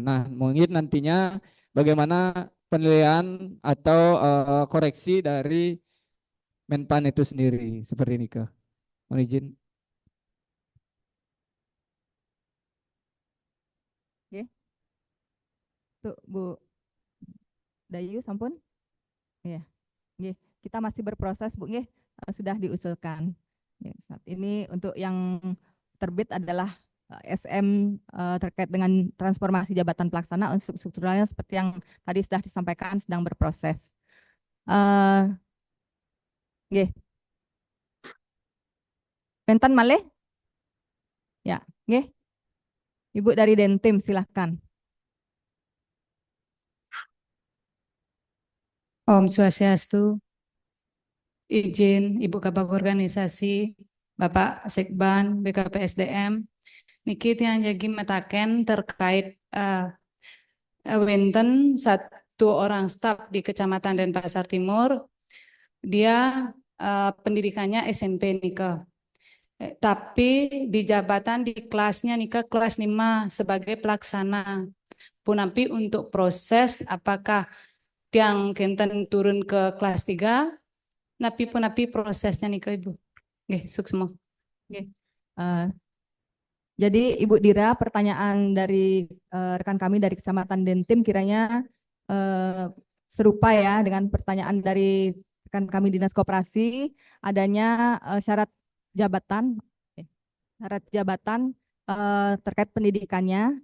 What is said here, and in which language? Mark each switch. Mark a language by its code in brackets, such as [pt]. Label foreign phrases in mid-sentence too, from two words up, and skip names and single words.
[id] Nah, mungkin nantinya bagaimana penilaian atau koreksi dari Menpan itu sendiri seperti ini, Kak. Mohon izin. Oke. Tuh, [ban] Bu Dayu, sampun. [id] Iya. [ban] Nggih, [id] kita masih berproses, Bu, nggih. Sudah diusulkan. Ya, saat ini untuk yang terbit adalah SM terkait dengan transformasi jabatan pelaksana untuk strukturalnya seperti yang tadi sudah disampaikan sedang berproses. [ban] Nggih. Mentan malih? Ya, nggih. [id] Ibu dari Dentim silahkan. [ban] Om Swastiastu. [id] Izin Ibu Kabag Organisasi, Bapak Sekban, BKPSDM, [ban] niki tiang jagi metaken [id] terkait wenten 1 orang staf di Kecamatan Denpasar Timur, dia pendidikannya SMP nika. Tapi di jabatan di kelasnya nika kelas 5 sebagai pelaksana. Punapi untuk proses apakah [ban] tiang kenten [id] turun ke kelas 3, napi prosesnya nih ke Ibu. Oke, sukses. Oke. Jadi Ibu Dira, pertanyaan dari rekan kami dari Kecamatan Dentim kiranya serupa ya dengan pertanyaan dari rekan kami Dinas Koperasi, adanya syarat jabatan terkait pendidikannya.